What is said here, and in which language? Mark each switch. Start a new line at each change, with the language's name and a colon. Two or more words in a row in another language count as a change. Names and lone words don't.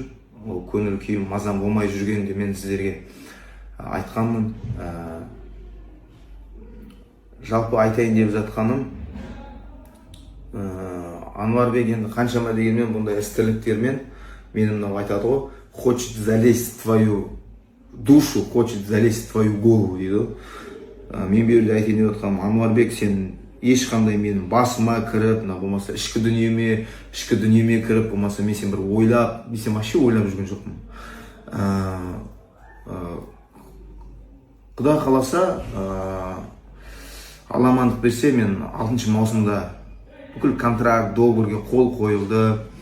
Kazakh: Ол көңіл күйім мазам болмай жүргенде мен сіздерге айтқанмын. Жалпы айтайын деп жатқаным, Ануарбек енді қаншама дегенмен бұндай істірліктермен мені мынау айтады ғой,
Russian: хочет залезть в твою душу, хочет залезть в твою голову дейді.
Kazakh: Мен берді айтайын деп жатқаным, Ануарбек, сен ешқандай менің басыма кіріп, болмаса ішкі дүниеме кіріп, болмаса мен сен бір ойлап, мен сен вообще ойлап жүрген жоқпын. Құда қаласа, аламандық берсе, мен 6 маусымда бүкіл контракт, договорге қол қойылды.